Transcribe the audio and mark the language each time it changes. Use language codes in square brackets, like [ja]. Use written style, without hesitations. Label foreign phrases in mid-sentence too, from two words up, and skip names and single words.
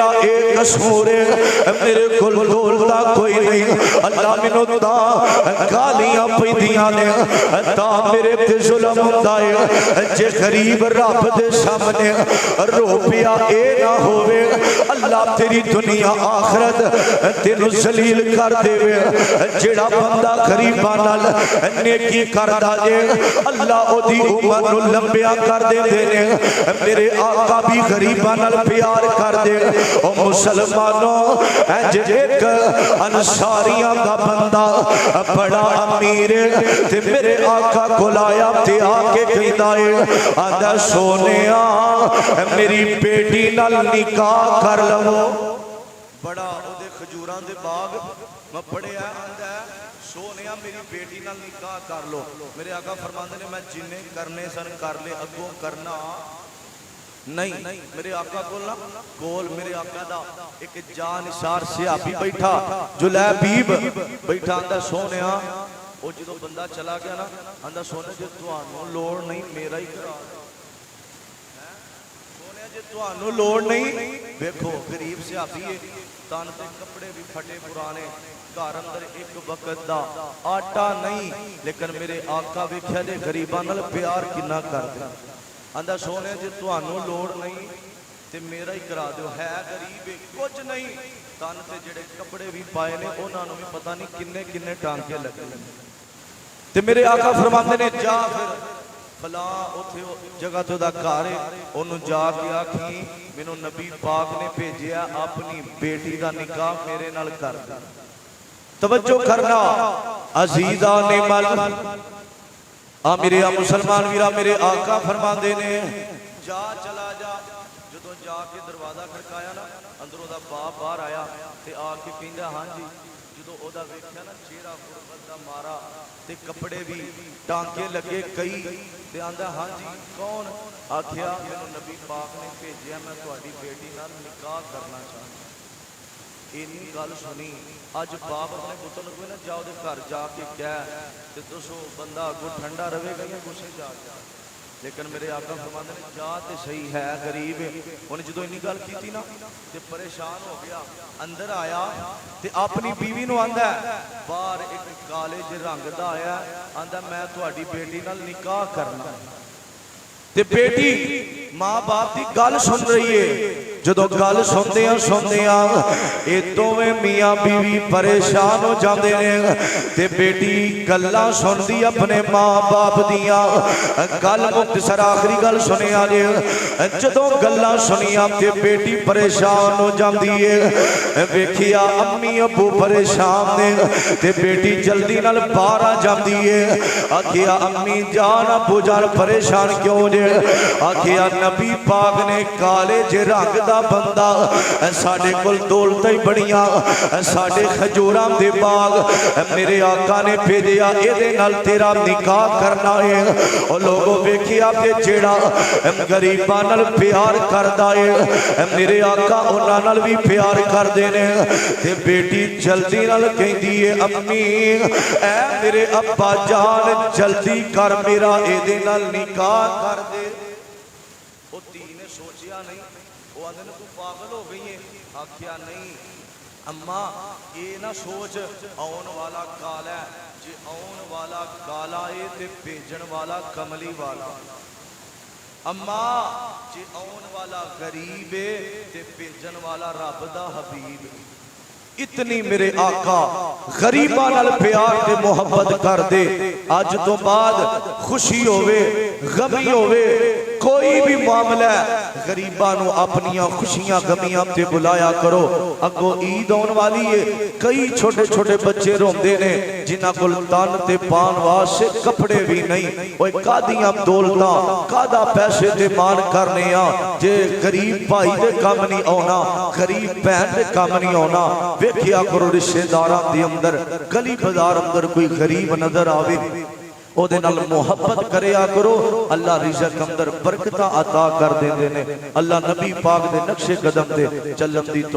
[pa] ایک قصور ہے میرے کول دولتا کوئی نہیں اللہ مینوں تا گالیاں پیندیاں نے تا میرے تے ظلم ہوندا ہے جے غریب رب دے سامنے رو پیا اے نہ ہووے اللہ تیری دنیا آخرت تینوں ذلیل کر دے جیڑا بندہ غریباں نال نیکی کردا جے اللہ او دی عمر نو لمبیا کر دے نے میرے آقا بھی غریباں نال پیار کر دے او مسلمانوں اج ایک انصاریاں دا بندہ بڑا امیر تے میرے آقا کو لایا تے آ کے کہندا ہے آندا سونیا میری بیٹی نال نکاح کر لو بڑا او دے کھجوراں دے باغ میں پڑھیا آندا سونیا میری بیٹی نال نکاح کر لو میرے آقا فرماندے نے میں جننے کرنے سن کر لے اگوں کرنا نہیں میرے آقا کول میرے آقا دا ایک جانثار صحابی بیٹھا جلیبیب بیٹھا آندا سونیا او جدو بندہ چلا گیا نا آندا سونے جے تانوں لوڑ نہیں میرا ہی کرا سونے جے تانوں لوڑ نہیں دیکھو غریب صحابی ہے تن تے کپڑے بھی پھٹے پرانے گھر اندر ایک وقت دا آٹا نہیں لیکن میرے آقا ویکھیا جے غریباں نال پیار کنا کردے آندا سونے جے تانوں لوڑ نہیں تے میرا ہی کرا دیو ہے غریب کچھ نہیں تن تے جڑے کپڑے بھی پائے نے انہاں نوں بھی پتہ نہیں کنے کنے ٹانکے لگے تے میرے آقا فرماندے نے جا پھر فلاں اوتھے جگہ تو دا گھر ہے اونوں جا کے آکھی مینوں نبی پاک نے بھیجیا اپنی بیٹی دا نکاح میرے نال کر دے توجہ کرنا عزیزان مل میرے مسلمان ویرا میرے آقا فرماندے نے جا چلا جا جدوں جا کے دروازہ کھڑکایا نا اندروں دا باپ باہر آیا تے آ کے کہندا ہاں جی جدوں او دا ویکھیا نا چہرہ غربت دا مارا تے کپڑے بھی ٹانکے لگے کئی تے آندا ہاں جی کون آکھیا مینوں نبی پاک نے بھیجیا میں تہاڈی بیٹی نال نکاح کرنا چاہندا اینی گل سنی اج باپ اپنے پتر نوں کوئی نہ جاؤ دے گھر جا کے کہہ تے دسو بندہ اگوں ٹھنڈا رہے گا یا غصے جا کے لیکن میرے آقا فرماندے نے جا تے صحیح ہے غریب ہے انہیں جدوں اینی گل کیتی نا تے پریشان ہو گیا اندر آیا تے اپنی بیوی نوں آندا ہے باہر ایک کالے جے رنگ دا آیا آندا میں تہاڈی بیٹی نال نکاح کرنا تے بیٹی ماں باپ دی گل سن رہی ہے جدو گل سندیاں اے دوویں میاں بیوی پریشان ہو جاندے نے تے بیٹی گلاں سندی اپنے ماں باپ دیاں گل مختصر آخری گل سنیا جے جدو گلاں سنیاں تے بیٹی پریشان ہو جاندی ہے ویکھیا امی ابو پریشان نے تے بیٹی جلدی نال باہر آ جاندی ہے آکھیا امی جان ابو جان پریشان کیوں جے آکھیا نبی پاک نے کالے جے رنگ دا بندہ ساڈے کول دولتاں ہی بڑیاں ساڈے کھجوراں دے باغ میرے آقا نے بھیجیا اے دے نال تیرا نکاح کرنا ہے او لوگوں ویکھیا تے جیڑا غریباں نال پیار کردا ہے میرے آقا انہاں نال بھی پیار کردے نے تے بیٹی جلدی نال کہندی ہے امی اے میرے ابا جان جلدی کر میرا اے دے نال نکاح کر دے او تی نے سوچیا نہیں وہ آدھے نے تو پاگل ہو گئی ہے آکھیا نہیں اماں یہ نہ سوچ آن والا کالا ہے جی آن والا کالا ہے تے بھیجن والا کملی والا اماں جی آن والا غریب ہے تے بھیجن والا رب دا حبیب اتنی میرے آقا غریباں نال پیار تے محبت کر دے آج تو بعد خوشی ہوئے غمی ہوئے کوئی بھی معاملہ غریباں نو اپنیاں خوشیاں غمیاں تے بلایا کرو اگو عید آن والی ہے کئی چھوٹے چھوٹے بچے روندے نے جنہاں کول تن تے پان واسطے کپڑے بھی نہیں اوے کادیاں دولتاں کادا پیسے تے مان کرنے جے غریب بھائی دے کام نہیں آنا غریب بہن دے کام نہیں آنا ویکھیا کرو رشتہ داراں دے اندر گلی بازار اندر کوئی غریب نظر آوے او دے نال محبت کریا کرو اللہ رزق اندر برکتاں عطا کر دیندے نے اللہ نبی پاک دے نقش قدم دے چلن دی